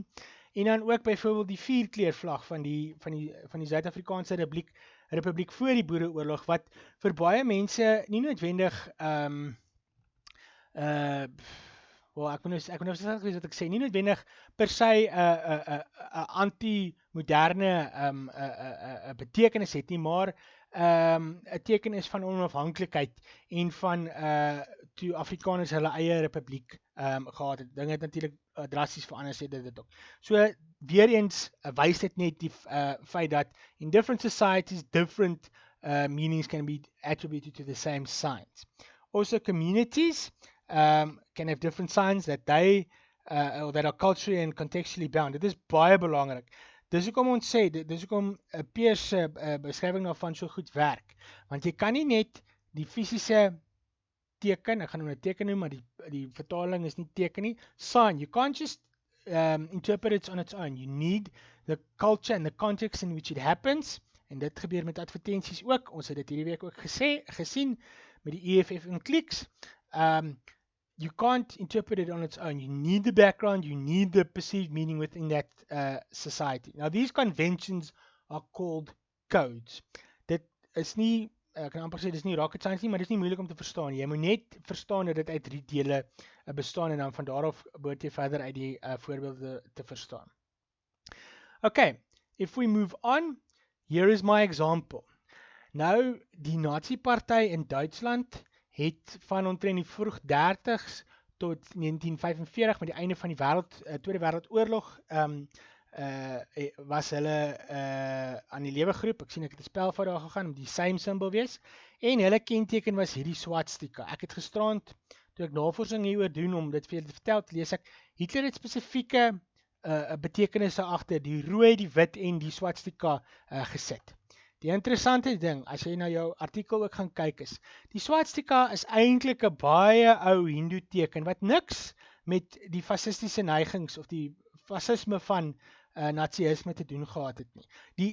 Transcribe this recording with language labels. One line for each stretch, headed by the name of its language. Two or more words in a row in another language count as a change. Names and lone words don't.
Afrikaans: En dan ook byvoorbeeld die 4-kleur vlag van die Suid-Afrikaanse Republiek voor die Boereoorlog, wat vir baie mense nie noodwendig ek moet nou sê wat ek sê, nie noodwendig per se 'n anti-moderne betekenis het nie, maar 'n teken is van onafhanklikheid en van toe Afrikaners hulle eie republiek gehad het. Dinge het natuurlik drasties verander, sê dit ook. So weer eens wys dit net die feit dat
English: in different societies different meanings can be attributed to the same signs. Also communities can have different signs that they or that are culturally and contextually bound.
Afrikaans: Dit is baie belangrik. Dis hoekom ons sê, dis hoekom Peers se beskrywing daarvan so goed werk. Want jy kan nie net die fisiese teken, ek gaan hom 'n teken noem, maar die vertaling is nie teken nie,
English: sign. You can't just interpret it on its own. You need the culture and the context in which it happens.
Afrikaans: En dit gebeur met advertensies ook. Ons het dit hierdie week ook gesien met die EFF en kliks.
English: You can't interpret it on its own. You need the background, you need the perceived meaning within that society. Now, these conventions are called codes.
Afrikaans: Dit is nie, ek kan amper sê, dit is nie
English: rocket science
Afrikaans: nie, maar dit is nie moeilik om te verstaan. Jy moet net verstaan dat dit uit 3 dele bestaan en dan van daaraf behoort jy verder uit die voorbeelde te verstaan.
English: Okay, if we move on, here is my example.
Afrikaans: Nou, die Nazi-party in Duitsland het van omtrent die vroeg 30s tot 1945 met die einde van die Tweede Wêreldoorlog was hulle aan die lewe geroep. Ek sien ek het 'n spelfout daar gegaan, om die
English: same symbol
Afrikaans: wees. En hulle kenteken was hierdie swastika. Ek het gisterand, toe ek navorsing hieroor doen om dit vir julle te vertel, lees ek Hitler het spesifieke betekenisse agter die rooi, die wit en die swastika gesit. Die interessante ding, as jy na jou artikel ook gaan kyk is, die swastika is eintlik 'n baie ou Hindu teken wat niks met die fasistiese neigings of die fasisme van nazisme te doen gehad het nie.